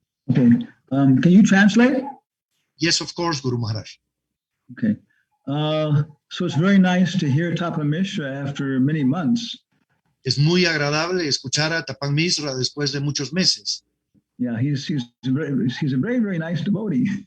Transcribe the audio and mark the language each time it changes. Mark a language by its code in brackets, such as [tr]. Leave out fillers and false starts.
[en] Okay. Can you translate? Yes, of course, Guru Maharaj. Okay. So it's very nice to hear Tapa Mishra after many months. [es] Es muy agradable escuchar a Tapan Misra después de muchos meses. [en] Yeah, he's a very nice devotee.